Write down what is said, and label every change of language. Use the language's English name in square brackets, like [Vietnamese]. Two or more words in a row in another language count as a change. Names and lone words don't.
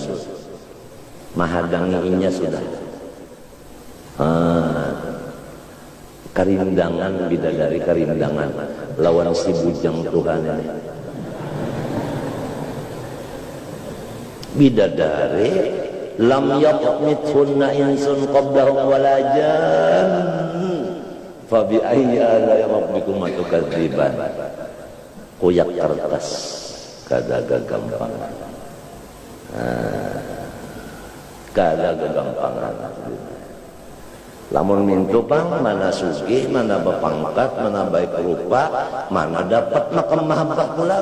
[Banjar] Mahadanginya sudah. Karindangan, bidadari karindangan lawan si bujang Tuhan ini. [Arabic] bidadari لم يطمثهن إنس قبلهم ولا جان فبأي آلاء ربكما تكذبان. [Banjar] Kuyak kertas kada gampang. Kada gagampangan. Lamun mintu pang mana sugih, mana bapangkat, mana baik rupa, mana dapat makam mahabbah pula.